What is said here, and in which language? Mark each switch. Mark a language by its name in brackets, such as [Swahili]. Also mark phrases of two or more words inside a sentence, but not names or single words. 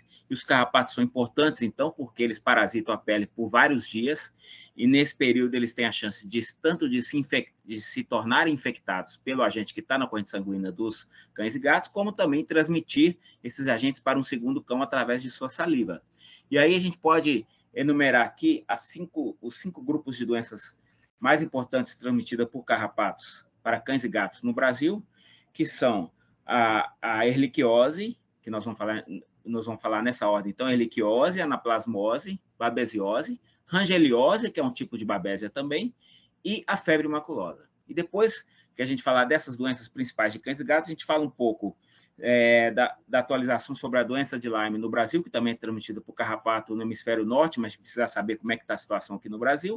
[Portuguese] E os carrapatos são importantes, então, porque eles parasitam a pele por vários dias, e nesse período eles têm a chance de tanto de se tornarem infectados pelo agente que está na corrente sanguínea dos cães e gatos, como também transmitir esses agentes para um segundo cão através de sua saliva. E aí a gente pode enumerar aqui os 5 grupos de doenças mais importantes transmitidas por carrapatos para cães e gatos no Brasil, que são a erliquiose, que nós vamos falar nessa ordem. Então, erliquiose, anaplasmose, babesiose, rangeliose, que é um tipo de babésia também, e a febre maculosa. E depois que a gente falar dessas doenças principais de cães e gatos, a gente fala um pouco da atualização sobre a doença de Lyme no Brasil, que também é transmitida por carrapato no hemisfério norte, mas precisa saber como é que está a situação aqui no Brasil.